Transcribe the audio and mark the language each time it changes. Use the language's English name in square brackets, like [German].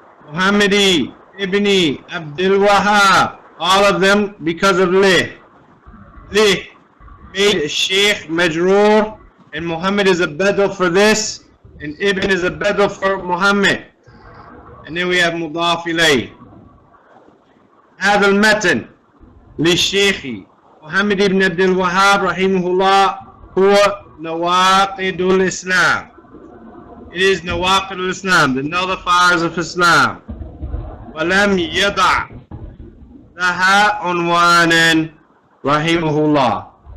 [English] Muhammadi ibn Abdul Wahhab. All of them because of Lih. Lih made Shaykh Majroor, and Muhammad is a bedel for this, and Ibn is a bedel for Muhammad. And then we have Mudaf ilayh. [Arabic] هذا المتن للشيخ محمد بن عبد الوهاب رحمه الله هو Nawaqid-ul-Islam. [English] It is Nawaqid-ul-Islam, the nullifiers of Islam. [Arabic] ولم يضع لها عنوانا رحمه الله.